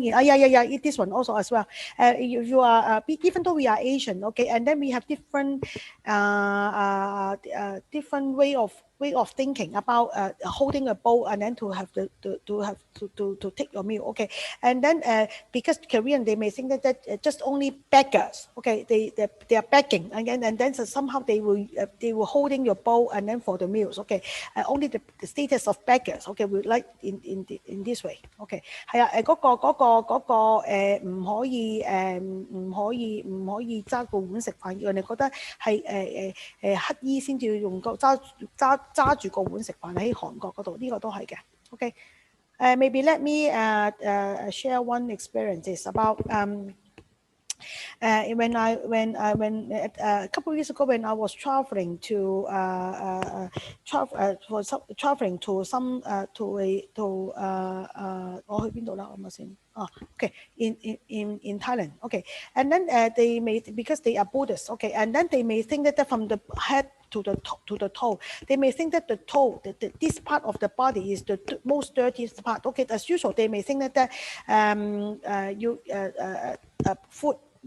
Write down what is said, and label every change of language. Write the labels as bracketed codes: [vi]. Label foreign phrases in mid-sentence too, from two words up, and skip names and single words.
[en] Yeah, eat this one also as well. You are even though we are Asian, okay, and then we have different way of thinking about holding a bowl and then to have to take your meal. Okay, and then because Korean, they may think that just only beggars. Okay, they are begging, and then so somehow they will holding your bowl and then for the meals. Okay, only the status of beggars. Okay, we like in this way. [yue] Okay, 係啊，嗰個唔可以揸個碗食飯，人哋覺得係乞衣先至用個揸住個碗食飯喺韓國嗰度，呢個都係嘅。 [en] Okay, maybe let me share one experience. It's about when a couple of years ago when I was traveling to traveling to some [yue] 我去邊度啦？我先。 [en] Okay, in Thailand. Okay, and then they may, because they are Buddhists. Okay, and then they may think that from the head to the toe, they may think that the toe, this part of the body is the most dirtiest part. Okay, as usual, they may think that foot your feet.